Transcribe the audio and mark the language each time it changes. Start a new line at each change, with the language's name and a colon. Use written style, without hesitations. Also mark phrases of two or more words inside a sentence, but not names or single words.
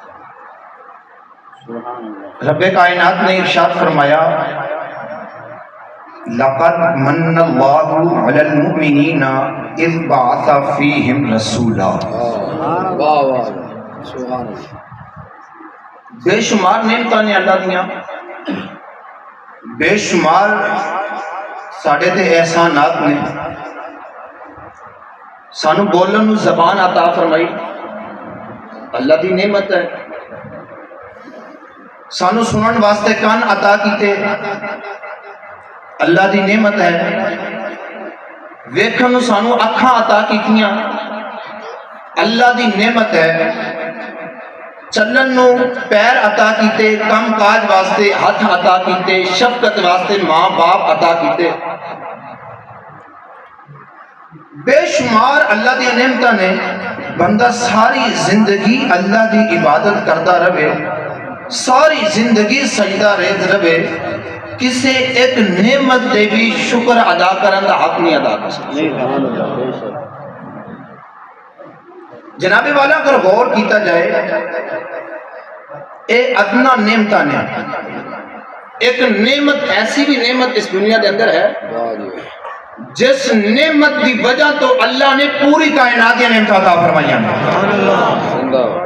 Urdu: رب کائنات نے ارشاد فرمایا
Arabic: لقد من اللہ علی المؤمنین اذ بعث فیہم رسولا۔
Punjabi: بے شمار نعمتاں نے اللہ دیاں، بے شمار ساڑھے تے احسانات نے، سانو بولن نو زبان عطا فرمائی، اللہ دی نعمت ہے۔ سانو سنن واسطے کان عطا کیتے، اللہ دی نعمت ہے۔ ویکھن نو سانو اکھاں عطا کیتیاں، اللہ دی نعمت ہے۔ چلن نو پیر عطا کیتے، کم کاج واسطے ہاتھ عطا کیتے، شفقت واسطے ماں باپ عطا کیتے۔ بے شمار اللہ دی نعمتاں نے، بندہ ساری زندگی اللہ دی عبادت کرتا رہے، ساری زندگی سجدہ ریز رہے، کسے ایک نعمت دے بھی شکر ادا کرن دا حق نہیں ادا کر سکتا۔ جناب والا اگر غور کیتا جائے، اے ادنا نعمتاں نے، ایک نعمت ایسی بھی نعمت اس دنیا دے اندر ہے جس نعمت دی وجہ تو اللہ نے پوری کائنات کی نعمت عطا فرمائی ہیں۔